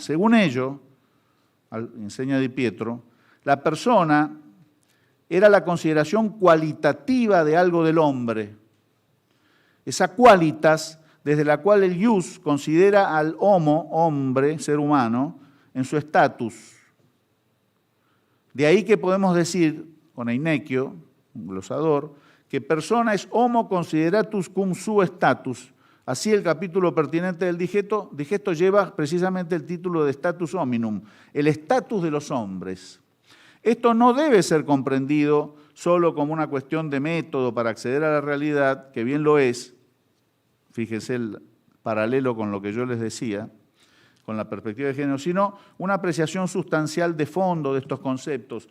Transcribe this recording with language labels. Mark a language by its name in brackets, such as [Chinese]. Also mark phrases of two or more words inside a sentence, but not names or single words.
[Spanish] Según ello, enseña Di Pietro, la persona era la consideración cualitativa de algo del hombre. Esa qualitas desde la cual el ius considera al homo, hombre, ser humano, en su estatus. De ahí que podemos decir, con Einequio, un glosador, que persona es [Latin] homo consideratus cum su status. [Spanish] Así el capítulo pertinente del digesto lleva precisamente el título de status hominum, el estatus de los hombres. Esto no debe ser comprendido solo como una cuestión de método para acceder a la realidad, que bien lo es, fíjense el paralelo con lo que yo les decía, con la perspectiva de género, sino una apreciación sustancial de fondo de estos conceptos.